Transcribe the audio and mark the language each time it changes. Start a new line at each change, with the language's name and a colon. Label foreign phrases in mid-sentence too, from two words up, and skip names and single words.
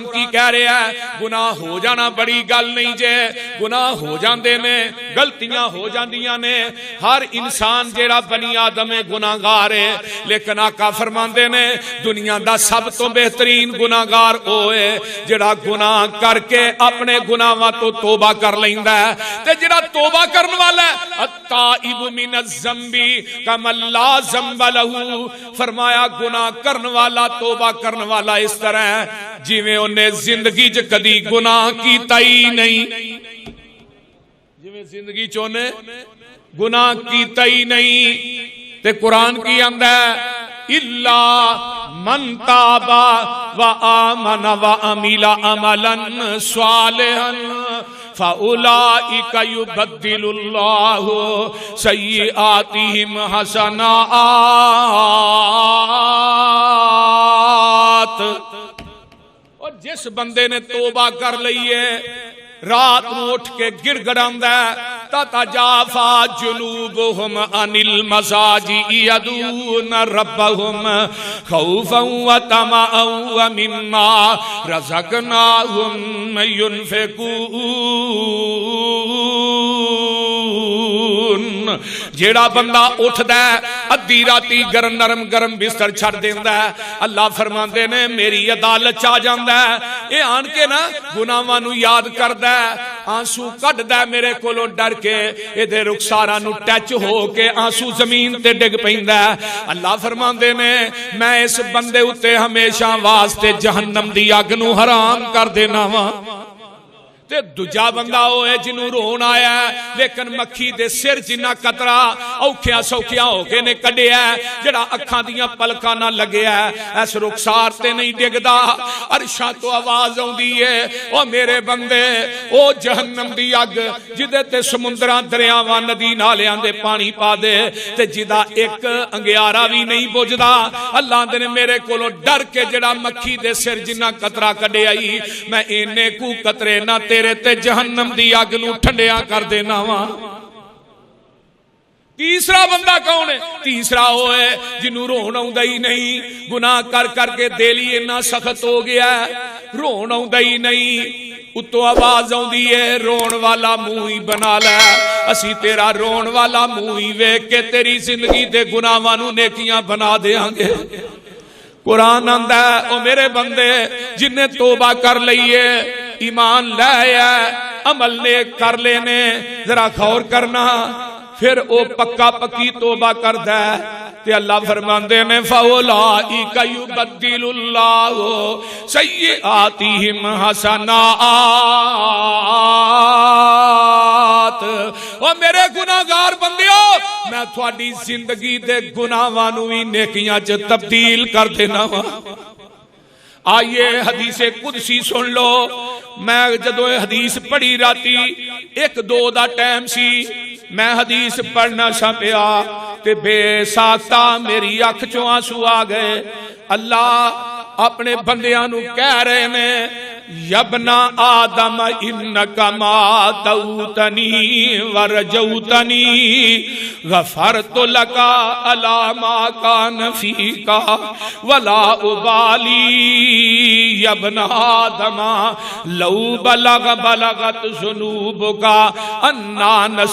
Punjabi: کی کہہ رہے ہیں، گناہ ہو جانا بڑی گل نہیں جے، گناہ ہو جاندے نے، غلطیاں ہو جاندیاں نے، ہر انسان جیڑا بنی آدم ہے گناہگار ہے، لیکن آقا فرماندے نے دنیا دا سب تو بہترین گناہگار ہوئے جیڑا گناہ کر کے اپنے گناہاں تو توبہ کر لیندا ہے، تے جیڑا توبہ کرن والا ہے
Arabic: التائب من الذنب کما لا ذنب لہ،
Punjabi: فرمایا گناہ کرن والا توبہ کرن والا اس طرح ہے جویں انہیں زندگی چ کدی گناہ کیتا ہی نہیں، جویں زندگی چ انہیں گناہ کیتا ہی نہیں تے قرآن کی آندا ہے
Arabic: الا من تاب و آمن و عمل عملا صالحا فَأُولَئِكَ يُبَدِّلُ اللَّهُ سَيِّئَاتِهِمْ حَسَنَاتٍ۔
Punjabi: اور جس بندے نے توبہ کر لئیے رات نو اٹھ کے گڑ گڑاندہ
Arabic: تتجافا جنوبهم عن المضاجع يدعون ربهم خوفا وطمعا ومما رزقناهم ينفقون۔
Punjabi: جیڑا بندہ اٹھدا ہے ادھی راتی گرم نرم گرم بستر چھڑ دیندا ہے، اللہ فرماندے نے میری عدالت چ آ جاندا ہے، اے آن کے نا گناہاں نو یاد کردا ہے، آنسو کڈدا ہے میرے کولوں ڈر کے، اے دے رخساراں نو ٹچ ہو کے آنسو زمین تے ڈگ پیندا ہے۔ اللہ فرماندے نے میں اس بندے اتے ہمیشہ واسطے جہنم دی اگ نو حرام کر دینا وا۔ تے دوجا بندہ ہوئے جنوں رون آیا ہے لیکن مکھی دے سر جنہ قطرہ اوکھیاں سوکھیاں ہو کے نے کڈیا ہے، جڑا اکھاں دیاں پلکاں نہ لگیا ہے، ایس رخسار تے نہیں ڈگدا، عرشاں تو آواز آوندی ہے او میرے بندے او جہنم دی اگ جدے تے سمندراں دریاواں ندی نالیاں دے پانی پا دے تے جدا ایک انگیارا بھی نہیں بجدا، اللہ دے نے میرے کولوں ڈر کے جڑا مکھی دے سر جنہ قطرہ کڈیا ہی میں اینے کو قطرے نہ تیرے تے جہنم دی اگ نو ٹھنڈیاں کر دینا وا۔ تیسرا بندہ کون ہے؟ تیسرا ہوئے جنوں رون آؤندا ہی نہیں، گناہ کر کر کے دل ہی اتنا سخت ہو گیا ہے، رون آؤندا ہی نہیں، اتو آواز آؤندی ہے رون والا منہ ہی بنا لے، اسی تیرا رون والا منہ ہی ویکھ کے تیری زندگی دے گناہاں نو نیکیاں بنا دیاں گے۔ قرآن آندا ہے او میرے بندے جن نے توبہ کر لئیے، ایمان لائے عمل نیک کر لینے، ذرا غور کرنا، پھر او پکا پکی توبہ کر دے تے اللہ فرماندے نے
Arabic: فَأُولَئِكَ يُبَدِّلُ اللَّهُ سَيِّئَاتِهِمْ حَسَنَاتٍ۔
Punjabi: او میرے گناہگار بندیو میں تھوڑی زندگی دے گناہاں نو وی نیکیاں چ تبدیل کر دینا وا۔ آئیے حدیث قدسی سن لو، میں جدو حدیث پڑھی راتی 1-2 دا ٹائم سی، میں حدیث پڑھنا سا پیا تے بے ساختہ میری اکھ چوں آنسو آ گئے۔ اللہ اپنے بندیاں نو کہہ رہے نے
Arabic: یبنا آدم انکا ما توتنی ورجوتنی غفرت لکا علا ما کان فیکا ولا ابالی یبنا آدم لو بلغت ذنوبکا انان